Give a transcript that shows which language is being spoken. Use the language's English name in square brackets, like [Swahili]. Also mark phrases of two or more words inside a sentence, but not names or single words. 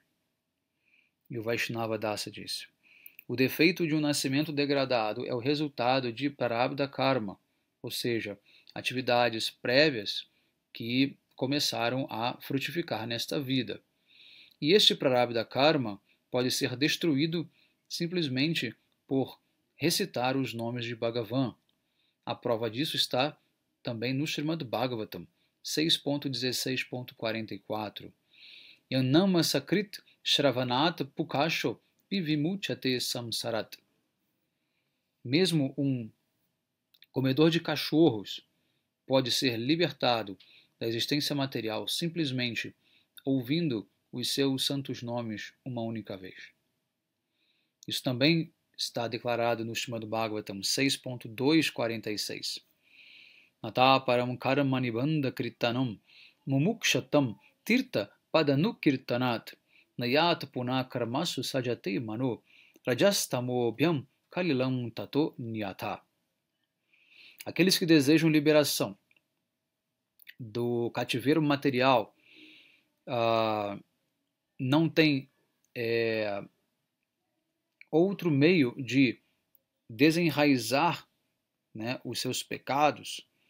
[Portuguese] E o Vaishnava Dasa disse: o defeito de um nascimento degradado é o resultado de [Sanskrit] prarabdha karma, [Portuguese] ou seja, atividades prévias que começaram a frutificar nesta vida. E este [Sanskrit] prarabdha karma [Portuguese] pode ser destruído simplesmente por recitar os nomes de Bhagavan. A prova disso está também no Srimad Bhagavatam 6.16.44. [Sanskrit] Yanama sakrit shravanat pukasho pivimuchate samsarat. [Portuguese] Mesmo um comedor de cachorros pode ser libertado da existência material simplesmente ouvindo os seus santos nomes uma única vez. Isso também está declarado no Srimad Bhagavatam 6.246. [Sanskrit] Nata param karmanibandha kritanam mumukshatam tirta padanukirtanat nayat puna karmasu sajate mano rajastamobhyam kalilam tato nyata. [Portuguese] Aqueles que desejam liberação do cativeiro material não têm outro meio de desenraizar, né, os seus pecados,